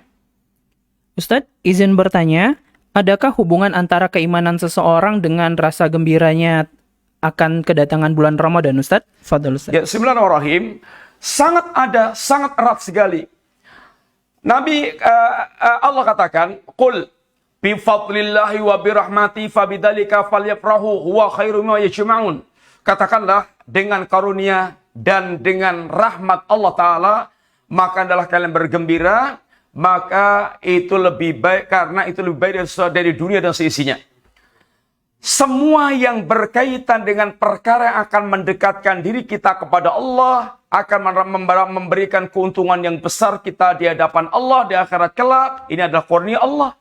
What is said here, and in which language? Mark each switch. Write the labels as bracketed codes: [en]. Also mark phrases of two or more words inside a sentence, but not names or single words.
[id] Ustadz, izin bertanya, adakah hubungan antara keimanan seseorang dengan rasa gembiranya akan kedatangan bulan Ramadan, Ustadz? Fadhal Ustadz. Ya, bismillahirrahmanirrahim. Sangat ada, sangat erat sekali. Nabi Allah katakan, [ar] "قل بفضل الله وبرحمته فبذلك فليفرحوا هو خير مما يجمعون." [id] Katakanlah dengan karunia dan dengan rahmat Allah Ta'ala, maka adalah kalian bergembira, maka itu lebih baik, karena itu lebih baik dari dunia dan seisinya. Semua yang berkaitan dengan perkara yang akan mendekatkan diri kita kepada Allah, akan memberikan keuntungan yang besar kita di hadapan Allah di akhirat kelak, ini adalah kurnia Allah.